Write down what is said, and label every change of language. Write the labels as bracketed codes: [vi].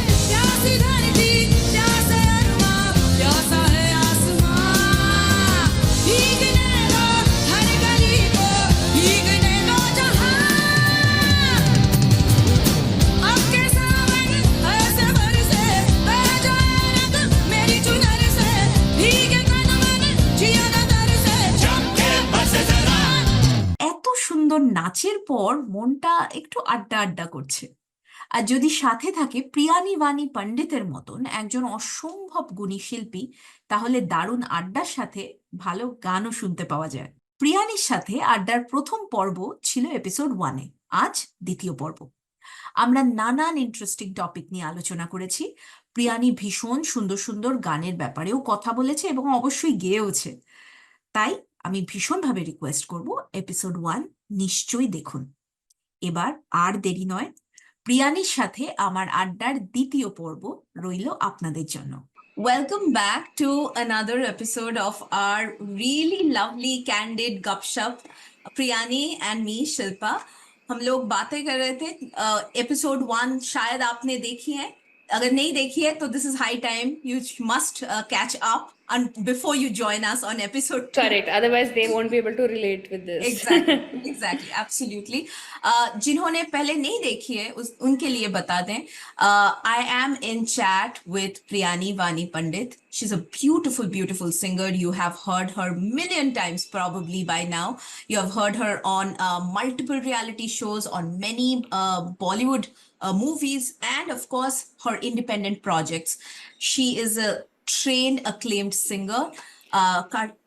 [hi] प्यासी धरती प्यासे अरमां प्यासा है आसमां, भीगने दो हर गली को भीगने दो जहां। अब के सावन ऐसे बरसे बह जाए रंग मेरी चुनर से भीगे तन मन जिया न तरसे झपके फंस जरा। [bn] এত সুন্দর নাচের পর মনটা একটু আড্ডা আড্ডা করছে। আর যদি সাথে থাকে প্রিয়ানি বাণী পণ্ডিতের মতন একজন অসম্ভব গুণী শিল্পী, তাহলে দারুণ আড্ডার সাথে ভালো গানও শুনতে পাওয়া যায়। প্রিয়ানির সাথে আড্ডার প্রথম পর্ব ছিল এপিসোড 1-এ, আজ দ্বিতীয় পর্ব। আমরা নানান ইন্টারেস্টিং টপিক নিয়ে আলোচনা করেছি। প্রিয়ানি ভীষণ সুন্দর সুন্দর গানের ব্যাপারেও কথা বলেছে এবং অবশ্যই গেয়েওছে। তাই আমি ভীষণভাবে রিকোয়েস্ট করব এপিসোড 1 নিশ্চয়ই দেখুন। এবার আর দেরি নয়, প্রিয়ানির সাথে আমার আড্ডার দ্বিতীয় পর্ব রইল আপনাদের জন্য। [en] Welcome back to another episode of our really lovely candid gupshup, Priyani and me Shilpa. [hi] हम लोग बातें कर रहे थे। एपिसोड 1 शायद आपने देखी है, अगर नहीं देखी है तो [en] This is high time you must catch up before you join us on episode 2. Correct. Otherwise, they won't be able to relate with this. Exactly absolutely. [hi] जिन्होंने पहले नहीं देखी है उनके लिए बता दें, [en] I am in chat with [hi] Priyani वानी पंडित। [en] She is a beautiful singer. You have heard her million times probably by now. You have heard her on multiple reality shows, on many Bollywood movies, and of course her independent projects. She is a trained, acclaimed singer.